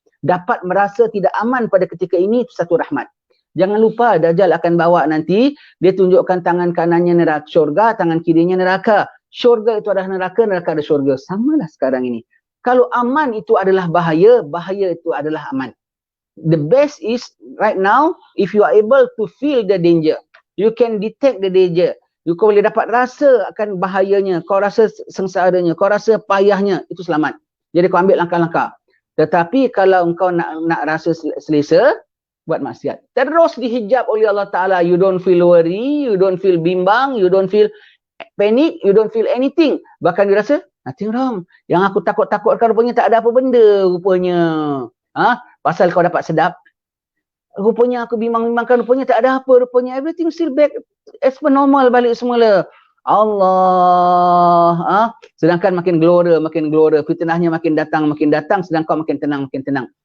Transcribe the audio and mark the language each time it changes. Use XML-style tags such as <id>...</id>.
<ms>Dapat merasa tidak aman pada ketika ini, itu satu rahmat. Jangan lupa Dajjal akan bawa nanti, dia tunjukkan tangan kanannya neraka syurga, tangan kirinya neraka. Syurga itu adalah neraka, neraka ada syurga. Samalah sekarang ini. Kalau aman itu adalah bahaya, bahaya itu adalah aman.</ms> <en>The best is right now, if you are able to feel the danger, you can detect the danger.</en> <ms>Kau boleh dapat rasa akan bahayanya, kau rasa sengsaranya, kau rasa payahnya, itu selamat. Jadi kau ambil langkah-langkah. Tetapi kalau engkau nak rasa selesa, buat maksiat. Terus dihijab oleh Allah Ta'ala.</ms> <en>You don't feel worry, you don't feel bimbang, you don't feel panic, you don't feel anything.</en> <ms>Bahkan dia rasa,</ms> <en>nothing wrong.</en> <ms>Yang aku takut-takutkan rupanya tak ada apa benda rupanya. Pasal kau dapat sedap. Rupanya aku bimbang-bimbangkan rupanya tak ada apa rupanya.</ms> <en>Everything still back as per normal</en> <ms>balik semula.</ms> <en>Allah.</en> <ms>Sedangkan makin gelora. Fitnahnya makin datang. Sedangkan kau makin tenang.</ms>